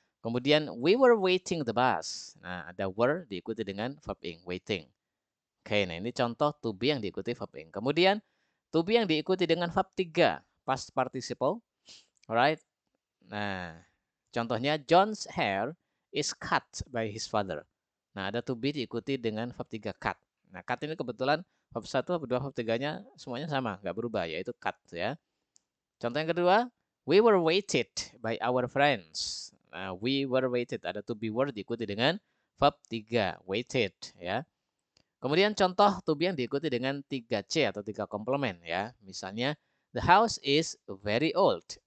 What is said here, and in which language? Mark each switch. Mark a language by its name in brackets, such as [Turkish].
[English] Kemudian we were waiting the bus. [Indonesian] Nah, ada [English] were [Indonesian] diikuti dengan [English] verb ing, waiting. [Indonesian] Oke, nah ini contoh to be yang diikuti verb ing. Kemudian to be yang diikuti dengan verb 3, past participle. [English] Alright. [Indonesian] Nah, contohnya [English] John's hair is cut by his father. [Indonesian] Nah, ada to be diikuti dengan verb 3 cut. Nah, cut ini kebetulan verb 1, verb 2, verb 3-nya semuanya sama, nggak berubah, yaitu cut ya. Contoh yang kedua, [English] we were waited by our friends. [Indonesian] Nah, [English] we were waited, [Indonesian] ada to be were diikuti dengan verb 3, waited ya. Kemudian contoh to be yang diikuti dengan 3C atau 3 komplement ya. [English] Misalnya, the house is very old.